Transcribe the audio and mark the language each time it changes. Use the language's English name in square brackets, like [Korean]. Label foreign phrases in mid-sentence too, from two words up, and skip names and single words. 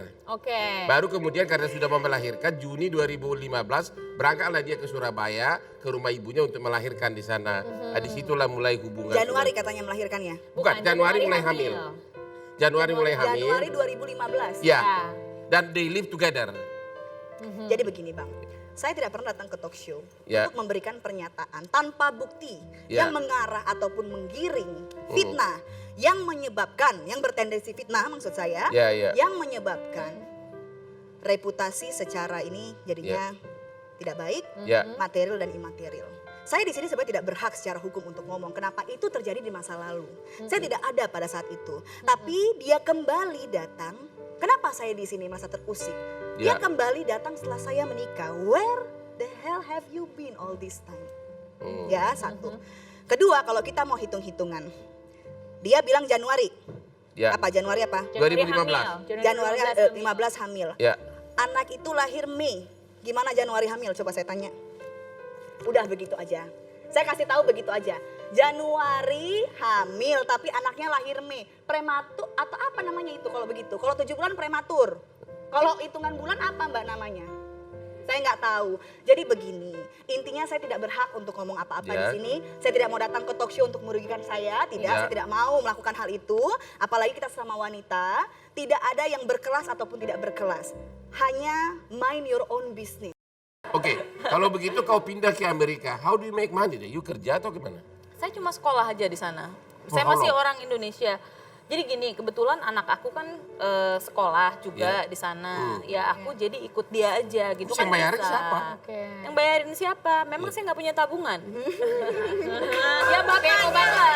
[Indonesian] Oke. Baru kemudian karena sudah mau melahirkan Juni 2015 berangkatlah dia ke Surabaya ke rumah ibunya untuk melahirkan di sana. Disitulah mulai hubungan. Januari katanya melahirkannya. Bukan, Januari mulai hamil. Januari mulai hamil. Januari 2015. Ya. Dan [English] they live together. [Indonesian] Jadi begini Bang, saya tidak pernah datang ke talk show Ya. untuk memberikan pernyataan tanpa bukti Ya. yang mengarah ataupun menggiring fitnah yang menyebabkan, yang bertendensi fitnah maksud saya, Ya, ya. yang menyebabkan reputasi secara ini jadinya tidak baik, Ya. material dan imaterial. Saya di sini sebenarnya tidak berhak secara hukum untuk ngomong kenapa itu terjadi di masa lalu. Saya tidak ada pada saat itu. Tapi dia kembali datang. Kenapa saya di sini merasa terusik? Dia Ya. kembali datang setelah saya menikah. [English] Where the hell have you been all this time? [Indonesian] Ya, satu. Kedua, kalau kita mau hitung-hitungan. Dia bilang Januari. Ya. Apa Januari apa? 2015. Januari 15 hamil. Ya. Anak itu lahir Mei. Gimana Januari hamil? Coba saya tanya. Udah begitu aja. Saya kasih tahu begitu aja. Januari hamil tapi anaknya lahir Mei. Prematur atau apa namanya itu kalau begitu? Kalau 7 bulan prematur. Kalau hitungan bulan apa Mbak namanya? Saya nggak tahu. Jadi begini, intinya saya tidak berhak untuk ngomong apa-apa di Ya. sini. Saya tidak mau datang ke talk show untuk merugikan saya. Tidak, Ya. saya tidak mau melakukan hal itu. Apalagi kita sama wanita, tidak ada yang berkelas ataupun tidak berkelas. [English] Hanya mind your own business. [Indonesian] Oke, kalau begitu kau pindah ke Amerika, [English] how do you make money deh? You [Indonesian] kerja atau gimana? Saya cuma sekolah aja di sana. Saya [English] how [Indonesian] masih [English] long? [Indonesian] orang Indonesia. Jadi gini, kebetulan anak aku kan sekolah juga di sana. Ya aku jadi ikut dia aja gitu. Terus yang bayarin bisa. siapa? Yang bayarin siapa? Memang saya nggak punya tabungan. Ya bapaknya lah.